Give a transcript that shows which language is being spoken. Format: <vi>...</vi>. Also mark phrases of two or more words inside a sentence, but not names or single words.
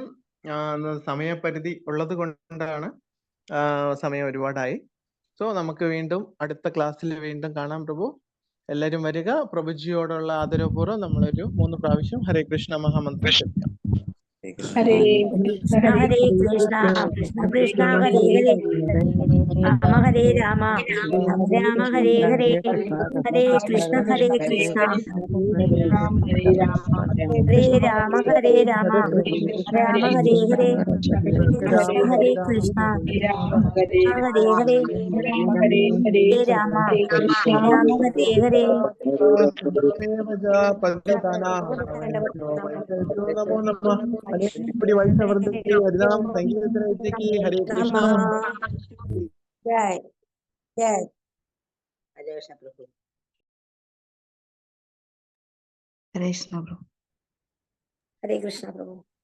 <ml>സമയപരിധി ഉള്ളത് കൊണ്ടാണ്, സമയം ഒരുപാടായി. സോ നമുക്ക് വീണ്ടും അടുത്ത ക്ലാസ്സിൽ വീണ്ടും കാണാം പ്രഭു. എല്ലാവരും വരിക. പ്രഭുജിയോടുള്ള ആദരപൂർവ്വം നമ്മളൊരു 3 പ്രാവശ്യം</ml> <sa>ഹരേ കൃഷ്ണ</sa> <ml>മഹാമന്ത്രം ജപിക്കാം.</ml> <sa>ഹരേ കൃഷ്ണ ഹരേ കൃഷ്ണ കൃഷ്ണ കൃഷ്ണ ഹരേ ഹരേ രാമ ഹരേ രാമ രാമ ഹരേ ഹരേ ഹരേ കൃഷ്ണ ഹരേ കൃഷ്ണ ഹരേ രാമ ഹരേ രാമ രാമ ഹരേ ഹരേ കൃഷ്ണ ഹരേ കൃഷ്ണ ഹരേ ഹരേ ഹരേ രാമ രാമ ഹരേ ഹരേ. നമോ നമഃ.</sa> <ml>അനേകപടി വൈഷ്ണവൃന്ദത്തെ ഹരിനാമ സങ്കീർത്തനത്തിലേക്ക്</ml> <sa>ഹരേ കൃഷ്ണ. ജയ് ജയ്. ഹരേ കൃഷ്ണ പ്രഭു. ഹരേ കൃഷ്ണ പ്രഭു. ഹരേ കൃഷ്ണ പ്രഭു.</sa>